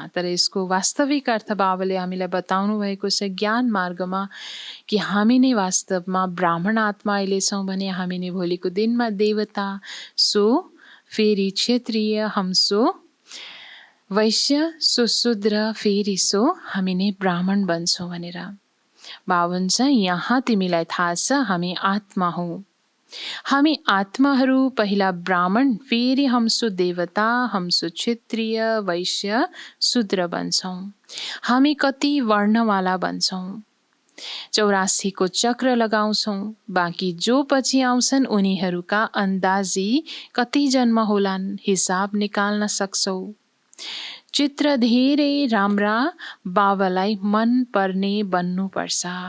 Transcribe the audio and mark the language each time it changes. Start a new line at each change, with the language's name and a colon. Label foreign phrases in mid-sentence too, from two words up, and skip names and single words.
Nepali: तर यसको वास्तविक अर्थ बाबाले हामीलाई बताउनु भएको छ ज्ञान मार्गमा कि हामी नै वास्तवमा ब्राह्मण आत्मा अहिले छौँ भने हामी नै भोलिको दिनमा देवता, सो फेरि क्षत्रिय,
Hindi: हम सो
Nepali: वैश्य, सो शूद्र, फेरि सो हामी नै ब्राह्मण बन्छौँ भनेर। बाबा भन्छ यहाँ तिमीलाई थाहा छ हामी आत्मा हौँ। हामी आत्माहरू पहिला ब्राह्मण, फेरि
Hindi: हम सो
Nepali: देवता,
Hindi: हम सो
Nepali: क्षत्रिय, वैश्य, शूद्र बन्छौँ। हामी कति वर्णवाला बन्छौँ, 84 को चक्र लगाउँछौँ। बाँकी जो पछि आउँछन् उनीहरूका अन्दाजी कति जन्म होलान् हिसाब निकाल्न सक्छौ। चित्र धेरै राम्रा बाबालाई मन पर्ने बन्नुपर्छ।